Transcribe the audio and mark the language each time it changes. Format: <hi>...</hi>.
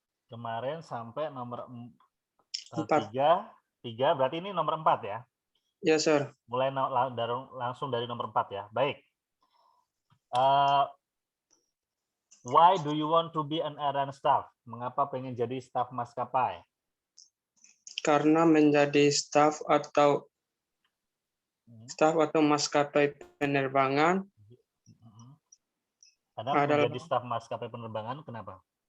<id>Kemarin sampai nomor 3, berarti ini nomor 4 ya? Ya, sir. Mulai langsung dari nomor 4 ya. Baik.</id> <en>Why do you want to be an airline staff?</en> <id>Mengapa pengen jadi staf maskapai? Karena menjadi staf atau maskapai penerbangan. Karena menjadi staf maskapai penerbangan, kenapa?</id>